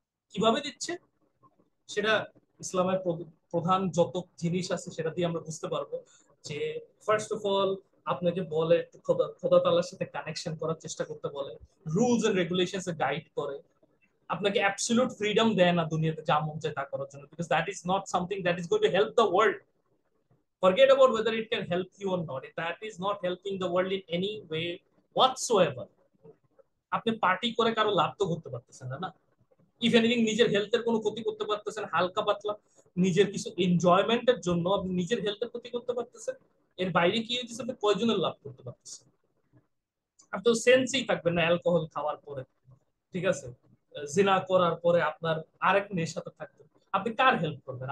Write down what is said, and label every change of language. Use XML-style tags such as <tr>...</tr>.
<bn>কিভাবে দিচ্ছে সেটা ইসলামের প্রধান যত জিনিস আছে সেটা দিয়ে আমরা বুঝতে পারবো। যে ফার্স্ট অফ অল আপনাকে বলে খোদা খোদা তাআলার সাথে কানেকশন করার চেষ্টা করতে বলে, rules and regulations a guide করে, আপনাকে অ্যাবসলিউট ফ্রিডম দেয় না দুনিয়াতে যা মন চায় তা করার জন্য,</bn> <en>Because that is not something that is going to help the world. Forget about whether it can help you or not. That is not helping the world in any way whatsoever.</en> <bn>আপনি party করে কারো লাভ তো করতে পারতেছেন না, না।</bn> <en>if anything</en> <bn>নিজের হেলথের কোনো ক্ষতি করতে পারতেছেন হালকা পাতলা, নিজের কিছু এনজয়মেন্টের জন্য আপনি নিজের হেলথের ক্ষতি করতে পারতেছেন, এর বাইরে কি হয়েছে আপনি কয়জনের লাভ করতে পারতেছেন? আপনি তো সেন্সই থাকবেন না অ্যালকোহল খাওয়ার পরে, ঠিক আছে, জিনা করার পরে আপনার আরেক মেয়ের সাথে থাকবেন, আপনি কার হেল্প করবেন?</bn>